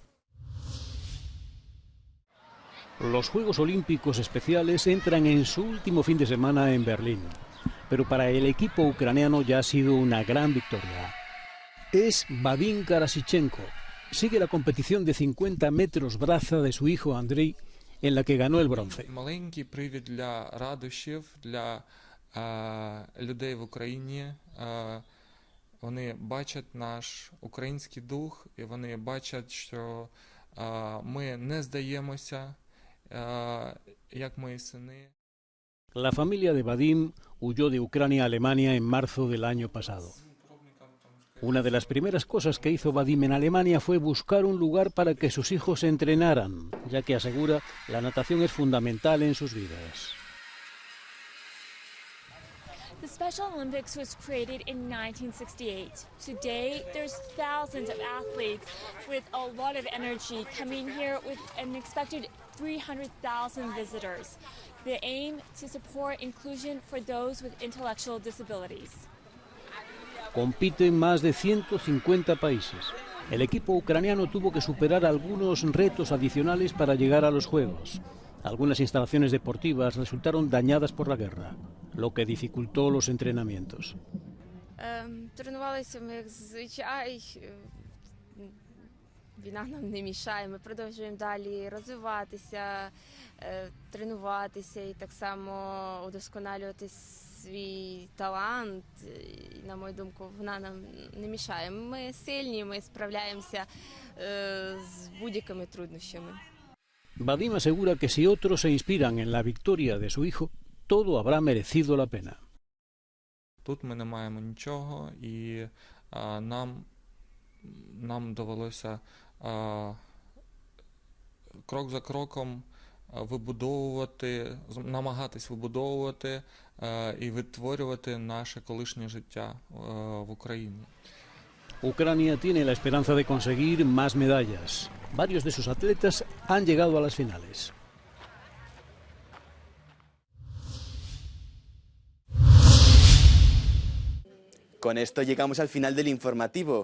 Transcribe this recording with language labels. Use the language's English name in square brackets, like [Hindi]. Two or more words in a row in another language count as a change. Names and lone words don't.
[Spanish] Los Juegos Olímpicos Especiales entran en su último fin de semana en Berlín, pero para el equipo ucraniano ya ha sido una gran victoria. Es Vadim Karasichenko. Sigue la competición de 50 metros braza de su hijo Andrei, en la que ganó el bronce. [Ukrainian] Маленький привід для радощів, для людей в Україні. Вони бачать наш український дух, і вони бачать, що ми не здаємося, як мої сини. [Spanish] La familia de Vadim huyó de Ucrania a Alemania en marzo del año pasado. Una de las primeras cosas que hizo Vadim en Alemania fue buscar un lugar para que sus hijos entrenaran, ya que asegura la natación es fundamental en sus vidas. [English] The Special Olympics was created in 1968. Today, there's thousands of athletes with a lot of energy coming here with an expected 300,000 visitors. The aim to support inclusion for those with intellectual disabilities. [Spanish] Compiten más de 150 países. El equipo ucraniano tuvo que superar algunos retos adicionales para llegar a los Juegos. Algunas instalaciones deportivas resultaron dañadas por la guerra, lo que dificultó los entrenamientos. [Ukrainian] Тренувалися ми як зазвичай. Війна нам не мішає. Ми продовжуємо далі розвиватися, тренуватися і так само удосконалювати свій талант. І, на мою думку, вона нам не мішає. Ми сильні, ми справляємося з будь-якими труднощами. [Spanish] Vadim asegura que si otros se inspiran en la victoria de su hijo, todo habrá merecido la pena. [Ukrainian] Тут ми не маємо нічого, і нам довелося крок за кроком вибудовувати, намагатись вибудовувати і відтворювати наше колишнє життя в Україні. [Spanish] Ucrania tiene la esperanza de conseguir más medallas. Varios de sus atletas han llegado a las finales. Con esto llegamos al final del informativo.